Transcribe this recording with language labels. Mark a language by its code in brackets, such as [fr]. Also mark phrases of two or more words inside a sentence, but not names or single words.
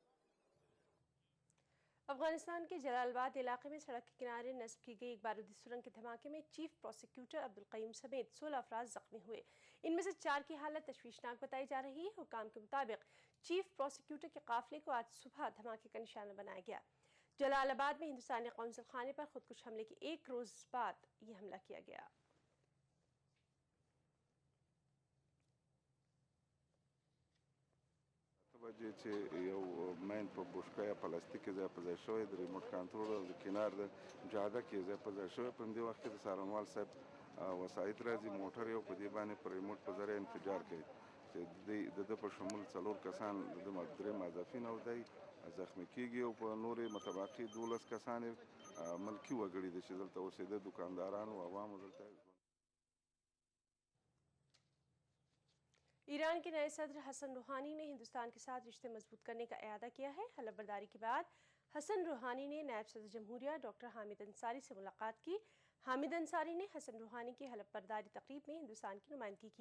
[ur] افغانستان کے جلال آباد علاقے میں سڑک کے کنارے نصب کی گئی ایک بارودی سرنگ کے دھماکے میں چیف پراسیکیوٹر عبد القیوم سمیت 16 افراد زخمی ہوئے. ان میں سے 4 کی حالت تشویشناک بتائی جا رہی ہے۔ حکام کے مطابق چیف پراسیکیوٹر کے قافلے کو آج صبح دھماکے کا نشانہ بنایا گیا. جلال آباد میں ہندوستانی قونصل خانے پر خودکش حملے کے 1 روز بعد یہ حملہ کیا گیا. [ps] وجه چې یو مین په بوشکه یا پلاستیک ځای په ځای شوی د ریموټ کنټرول او د کنار د جاده کې ځای په ځای شوی. په دې وخت کې د سارنوال صاحب وسایط راځي موټر یو په دې باندې په ریموټ په ذریعه انفجار کوي چې د په شمول 4 کسان د درې مضافین او دی زخمی کیږي او په نورې متبقي 12 کسان ملکی وګړي دي چې دلته اوسېده دکانداران او عوام دلته. [ur] ایران کے نئے صدر حسن روحانی نے ہندوستان کے ساتھ رشتے مضبوط کرنے کا ارادہ کیا ہے. حلف برداری کے بعد حسن روحانی نے نائب صدر جمہوریہ ڈاکٹر حامد انصاری سے ملاقات کی. حامد انصاری نے حسن روحانی کی حلف برداری تقریب میں ہندوستان کی نمائندگی کی.